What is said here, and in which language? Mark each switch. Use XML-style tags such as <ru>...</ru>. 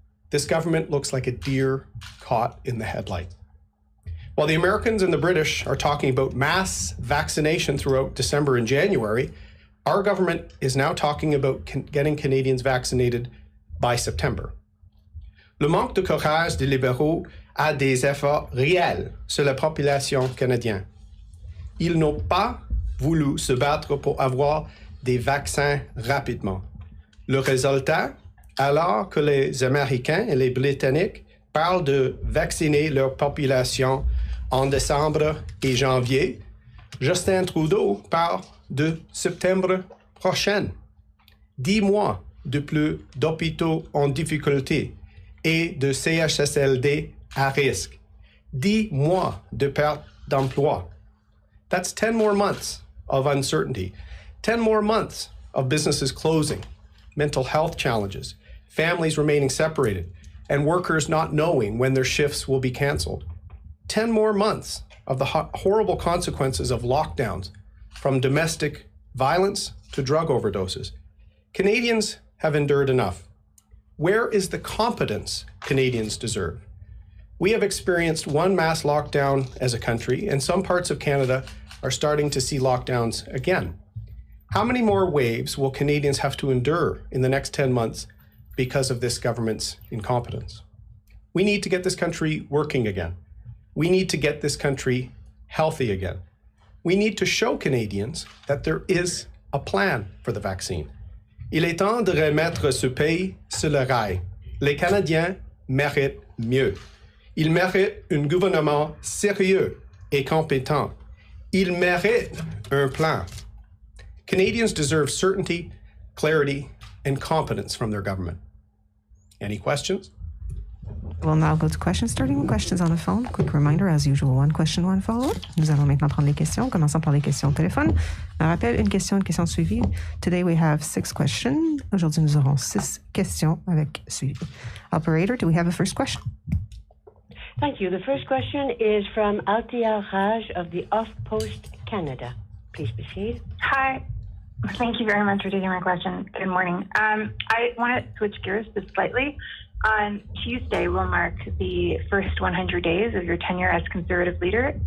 <en>This government looks like a deer caught in the headlights. While the Americans and the British are talking about mass vaccination throughout December and January, our government is now talking about getting Canadians vaccinated by September.</en> <fr>Le manque de courage des libéraux a des efforts réels sur la population canadienne. Ils n'ont pas voulu se battre pour avoir des vaccins rapidement. Le résultat, alors que les Américains et les Britanniques parlent de vacciner leur population en décembre et janvier, Justin Trudeau parle de septembre prochain. 10 mois de plus d'hôpitaux en difficulté et de CHSLD à risque. 10 mois de perte d'emploi.</fr> <en>That's 10 more months of uncertainty. 10 more months of businesses closing, mental health challenges, families remaining separated, and workers not knowing when their shifts will be canceled. 10 more months of the horrible consequences of lockdowns, from domestic violence to drug overdoses. Canadians have endured enough. Where is the competence Canadians deserve? We have experienced one mass lockdown as a country, and some parts of Canada are starting to see lockdowns again. How many more waves will Canadians have to endure in the next 10 months because of this government's incompetence? We need to get this country working again. We need to get this country healthy again. We need to show Canadians that there is a plan for the vaccine.</en> <fr>Il est temps de remettre ce pays sur le rail. Les Canadiens méritent mieux. Ils méritent un gouvernement sérieux et compétent. Ils méritent un plan.</fr> <en>Canadians deserve certainty, clarity, and competence from their government. Any questions? We'll now go to questions, starting with questions on the phone. Quick reminder, as usual, one question, one follow-up.</en> <fr>Nous allons maintenant prendre les questions. Commençons par les questions au téléphone. Un rappel, une question suivie.</fr> <en>Today we have 6 questions.</en> <fr>Aujourd'hui, nous aurons 6 questions avec suivi.</fr> <en>Operator, do we have a first question? Thank you. The first question is from Althea Raj of the Off Post Canada. Please proceed. Hi. Thank you very much for taking my question. Good morning. I want to switch gears just slightly. On Tuesday will mark the first 100 days of your tenure as Conservative leader.</en>